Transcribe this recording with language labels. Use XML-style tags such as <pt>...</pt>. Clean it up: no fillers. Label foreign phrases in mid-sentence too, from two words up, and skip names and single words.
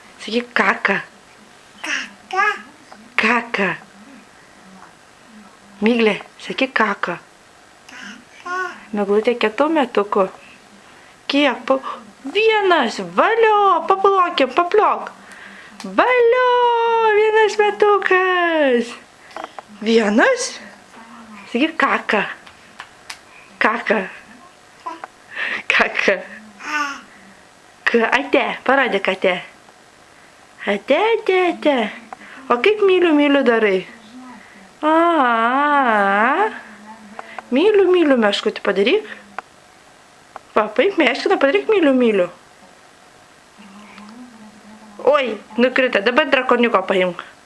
<lt>Sakyk kaka. Kaka. Kaka. Miglė, sakyk kaka. Kaka. Miglutė kiek metukų? Kiek? Vienas. Valio. Paplokė, papliok. Valio. Vienas metukas. Vienas? Sakyk kaka. Kaka. Kaka. Ate. Parodyk ate. Ate, ate, ate. O kaip myliu darai? Myliu meškutį padaryk. Va, paimk meškiną, padaryk myliu. Oi, nukrito, dabar drakoniuko paimk.</lt>